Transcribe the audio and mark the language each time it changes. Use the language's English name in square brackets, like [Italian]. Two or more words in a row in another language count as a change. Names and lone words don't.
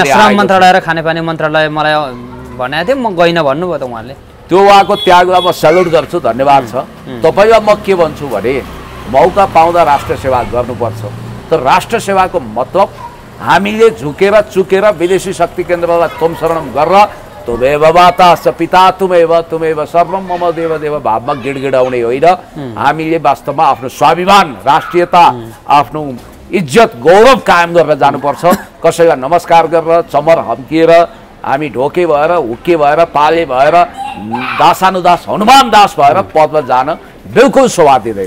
[Nepali] श्रम मन्त्रालय र खानेपानी मन्त्रालय मलाई भनेको थियो, म गइनँ भन्नुभयो त उहाँले। त्यो उहाँको त्यागलाई म सेल्युट गर्छु, धन्यवाद छ। तपाईँलाई म के भन्छु भने मौका पाउँदा राष्ट्र सेवा गर्नुपर्छ, तर राष्ट्र सेवाको मतलब हामीले झुकेर चुकेर विदेशी शक्ति केन्द्रलाई तोमशरणम गरेर [Sanskrit] तुमेव माता स पिता तुमेव सर्वम मम देव देव [Nepali] भावमा गिडगिडाउने होइन। हामीले वास्तवमा आफ्नो स्वाभिमान राष्ट्रियता आफ्नो इज्जत गौरव कायम गरेर जानुपर्छ। कसैलाई नमस्कार गरेर चमर हम्किएर हामी ढोके भएर हुक्के भएर पाले भएर दासानुदास हनुमान दास भएर पदमा जान बिल्कुल शोभा दिँदैन।